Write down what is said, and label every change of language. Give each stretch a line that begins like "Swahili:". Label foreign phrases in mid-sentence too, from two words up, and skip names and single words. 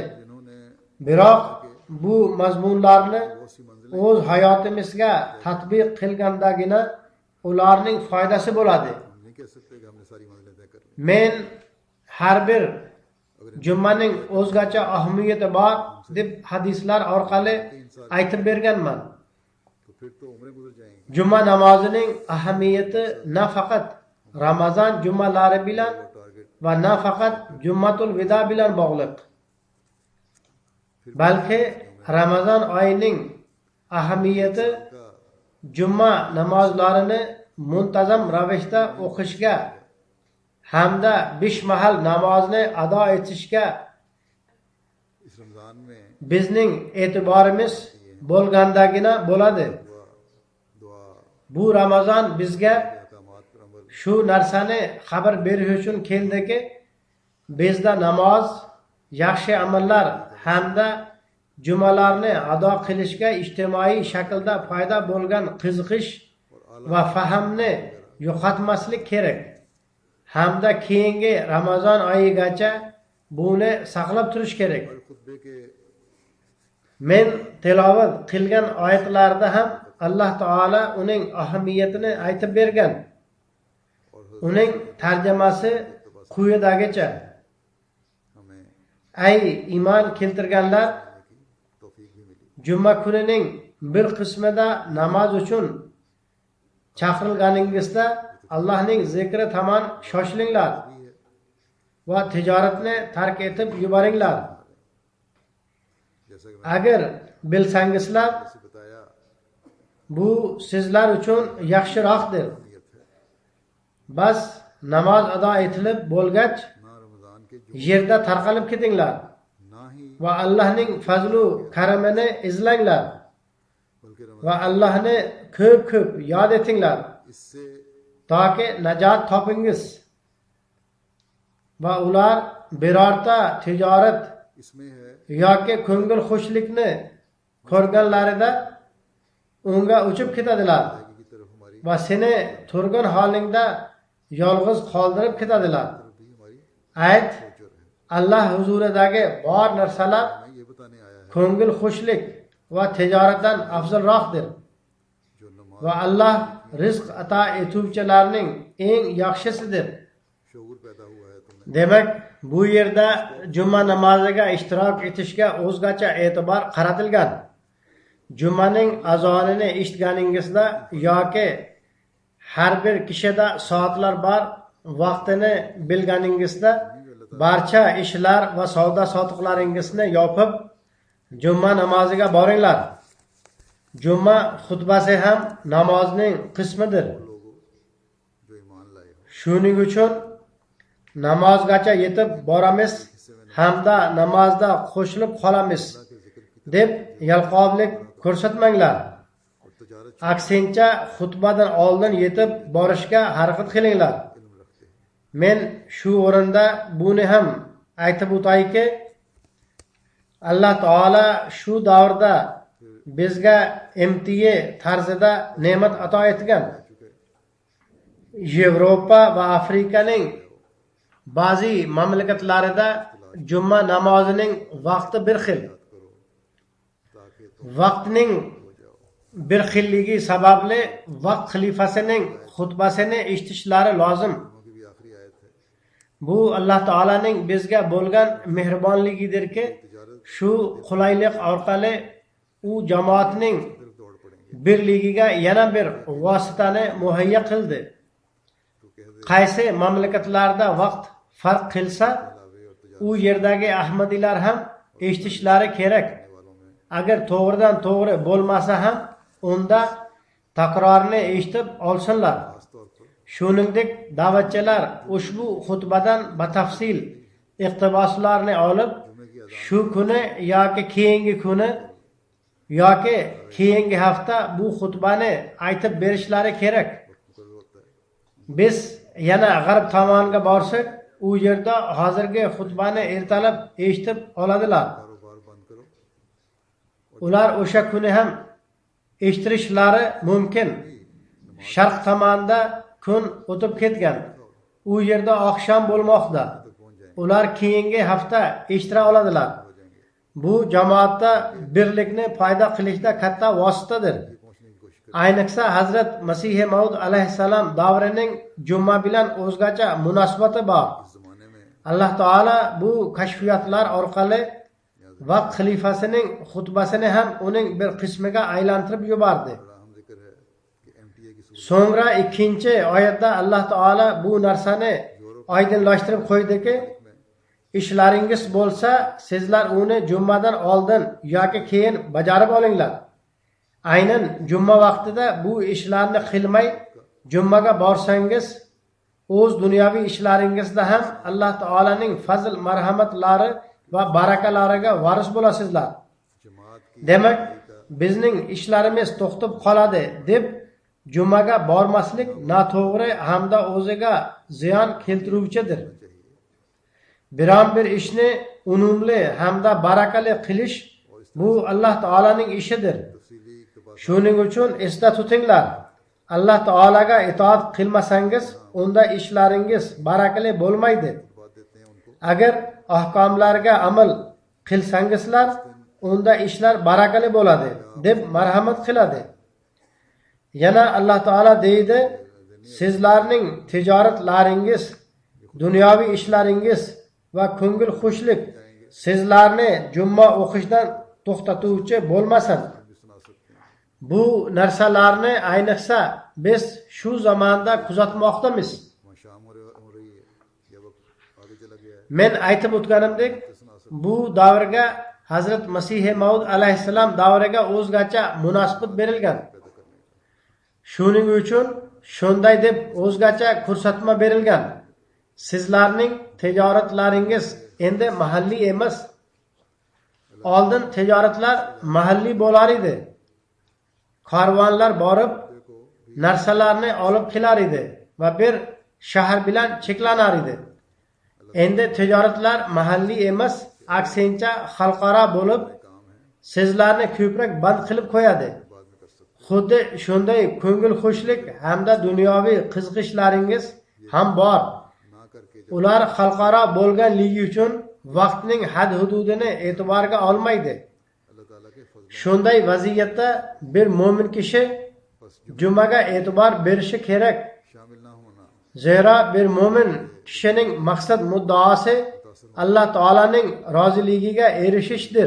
Urdu: जिन्होंने
Uzbek: Biroq bu mazmunlarni
Urdu: بہت سی منزلیں
Uzbek: o'z hayotimizga tatbiq qilgandagina ularning foydasi bo'ladi.
Urdu: ہم نہیں کہہ سکتے کہ ہم نے ساری منزلیں طے کر لی
Uzbek: Men har bir jummaning o'zgacha ahamiyati bor deb hadislar orqali aytib berganman.
Urdu: تو پھر تو عمریں گزر جائیں گی
Uzbek: Juma namozining ahamiyati nafaqat Ramazon jummalari bilan
Urdu: टारगेट
Uzbek: va nafaqat Jummatul Vido bilan bog'liq, balki Ramazon oyining ahamiyati
Urdu: का
Uzbek: juma namozlarini muntazam ravishda o'qishga hamda 5 mahal namozni ado etishga
Urdu: اس رمضان میں
Uzbek: bizning e'tiborimiz bo'lgandagina bo'ladi.
Urdu: दुआ
Uzbek: Bu Ramazon bizga
Urdu: احکامات پر عمل
Uzbek: shu narsani xabar berish uchun keldiki, bizda namoz, yaxshi amallar hamda jumalarni ado qilishga ijtimoiy shaklda paydo bo'lgan qiziqish va fahamni yo'qotmaslik kerak. Hamda keyingi Ramazon oyigacha buni saqlab turish kerak.
Urdu: ہر خطبے کے
Uzbek: Men tilovat qilgan oyatlarda ham Alloh taolo uning ahamiyatini aytib bergan.
Urdu: और
Uzbek: Uning tarjimasi quyidagicha:
Urdu: हमें
Uzbek: Ey iymon keltirganlar,
Urdu: کی توفیق بھی ملی
Uzbek: juma kunining bir qismida namoz uchun chaqirilganingizda Allohning zikri tomon shoshilinglar va tijoratni tark etib yuboringlar.
Urdu: جیسا کہ
Uzbek: Agar bilsangizlar,
Urdu: میں نے بتایا
Uzbek: bu sizlar uchun yaxshiroqdir.
Urdu: نیت ہے
Uzbek: Bas namoz ado etilib bo'lgach,
Urdu: نہ رمضان کے جو
Uzbek: yerda tarqalib ketinglar
Urdu: نہ ہی
Uzbek: va Allohning fazlu karamini izlanglar
Urdu: बल्कि
Uzbek: va Allohni ko'p yod etinglar,
Urdu: इससे
Uzbek: toki najot topingiz. Va ular birorta tijorat
Urdu: اس میں ہے
Uzbek: yoki ko'ngil xushlikni ko'rganlarida unga uchib ketadilar
Urdu: کی طرف ہماری
Uzbek: va seni turgan holingda yolg'iz qoldirib ketadilar.
Urdu: بھی ہماری
Uzbek: Ayt,
Urdu: سوچ اور ہے.
Uzbek: Allah huzuridagi bor narsalar
Urdu: میں یہ بتانے آیا ہے
Uzbek: ko'ngil xushlik va tijoratdan afzalroqdir
Urdu: جو نماز
Uzbek: va Allah rizq ato etuvchilarning eng yaxshisidir.
Urdu: شعور پیدا ہوا ہے تمہیں
Uzbek: Demak, bu yerda juma namoziga ishtirok etishga o'zgacha e'tibor qaratilgan. Jumaning azonini eshitganingizda yoki har bir kishida soatlar bor vaqtini bilganingizda barcha ishlar va savdo sotiqlaringizni yopib juma namoziga boringlar. Juma xutbasi ham namozning qismidir.
Urdu: لوگو جو ایمان لائے ہو
Uzbek: Shuning uchun namozgacha yetib boramiz hamda namozda qo'shilib qolamiz deb yalqovlik ko'rsatmanglar.
Urdu: اور تجارت
Uzbek: Aksincha xutbadan oldin yetib borishga harakat qilinglar.
Urdu: علم رکھتے ہیں
Uzbek: Men shu o'rinda buni ham aytib o'tayki, Alloh taolo shu davrda bizga imtiye tarzida ne'mat ato etgan. Yevropa va Afrikaning ba'zi mamlakatlarida juma namozining vaqti bir xil.
Urdu: کرو تاکہ تم
Uzbek: Vaqtning bir xilligi sababli vaqt xalifasining xutbasini eshitishlari lozim.
Urdu: کی بھی آخری آیت ہے
Uzbek: Bu Alloh taolaning bizga bo'lgan mehribonligidirki, shu qulaylik orqali u jamoatning
Urdu: صرف دوڑ پڑیں گے
Uzbek: birligiga yana bir vositani muhayyo qildi.
Urdu: تو کہہ دے
Uzbek: Qaysi mamlakatlarda vaqt farq qilsa,
Urdu: لاوے اور تجارت
Uzbek: u yerdagi ahmadiylar ham eshitishlari kerak.
Urdu: والوں میں
Uzbek: Agar to'g'ridan to'g'ri bo'lmasa ham unda takrorni eshitib olsinlar.
Urdu: خاص طور پر
Uzbek: Shuningdek, da'vatchilar ushbu xutbadan batafsil iqtiboslarni olib, shu kuni yoki keyingi kuni yoki keyingi hafta bu xutbani aytib berishlari kerak.
Urdu: مقرر ہوتا ہے
Uzbek: Biz yana g'arb tomoniga borsak, u yerda hozirgi xutbani ertalab eshitib oladilar.
Urdu: کاروبار بند کرو
Uzbek: Ular o'sha kuni ham eshitirishlari mumkin. Sharq tomonda kun o'tib ketgan. U yerda oqshom bo'lmoqda. Ular keyingi hafta eshitira oladilar. Bu jamoatda birlikni paydo qilishda katta vositadir.
Urdu: پہنچنے کی کوشش
Uzbek: Ayniqsa Hazrat Masih Maud alayhissalom davrining juma bilan o'zgacha munosabati bor.
Urdu: اس زمانے میں
Uzbek: Alloh taolo bu kashfiyotlar orqali vaqt xalifasining xutbasini ham uning bir qismiga aylantirib yubordi.
Urdu: بڑا اہم ذکر ہے کہ ایم ٹی اے کی صورت
Uzbek: So'ngra ikkinchi oyatda Alloh taolo bu narsani oydinlashtirib qo'ydiki, ishlaringiz bo'lsa, sizlar uni jummadan oldin yoki keyin bajarib olinglar. Aynan juma vaqtida bu ishlarni qilmay jummaga borsangiz, o'z dunyoviy ishlaringizda ham Alloh taolaning fazl marhamatlari va barakalariga varis bo'lasizlar.
Urdu: جماعت کی
Uzbek: Demak, bizning ishlarimiz to'xtab qoladi deb jumaga bormaslik noto'g'ri hamda o'ziga ziyon keltiruvchidir. Biron bir ishni unumli hamda barakali qilish bu Alloh taolaning ishidir.
Urdu: تفصیلی اقتباس
Uzbek: Shuning uchun esda tutinglar. Alloh taolaga itoat qilmasangiz, unda ishlaringiz barakali bo'lmaydi.
Urdu: بات دیتے ہیں ان کو
Uzbek: Agar ahkomlarga amal qilsangizlar, unda ishlar barakali bo'ladi deb marhamat qiladi. Yana Alloh taolo deydi, sizlarning tijoratlaringiz, dunyoviy ishlaringiz va ko'ngil xushlik sizlarni juma o'qishdan to'xtatuvchi bo'lmasin.
Urdu: بھی سنا سکتے ہیں
Uzbek: Bu narsalarni ayniqsa biz shu zamonda kuzatmoqdamiz.
Urdu: وہاں شام ہو رہی ہے یا وقت آگے چلا گیا ہے
Uzbek: Men aytib o'tganimdek, bu davrga Hazrat Masih Maud alayhissalom davriga o'zgacha munosabat berilgan. Shuning uchun shunday deb o'zgacha ko'rsatma berilgan. Sizlarning tijoratlaringiz endi mahalliy emas. Oldin tijoratlar mahalliy bo'lar edi. Karvonlar borib narsalarni olib kelar edi va bir shahar bilan cheklanar edi. Endi tijoratlar mahalliy emas, aksincha xalqaro bo'lib, sizlarni ko'proq band qilib qo'yadi.
Urdu: بعد میں کر سکتے
Uzbek: Xuddi shunday ko'ngil xushlik hamda dunyoviy qiziqishlaringiz ham bor.
Urdu: نہ کر کے جب
Uzbek: Ular xalqaro bo'lganligi uchun vaqtning had hududini e'tiborga olmaydi.
Urdu: اللہ تعالیٰ کے فضل
Uzbek: Shunday vaziyatda bir mo'min kishi
Urdu: बस
Uzbek: jumaga e'tibor berishi kerak.
Urdu: شامل نہ ہونا
Uzbek: Zero bir mo'min kishining maqsad muddaosi Alloh taolaning roziligiga erishishdir.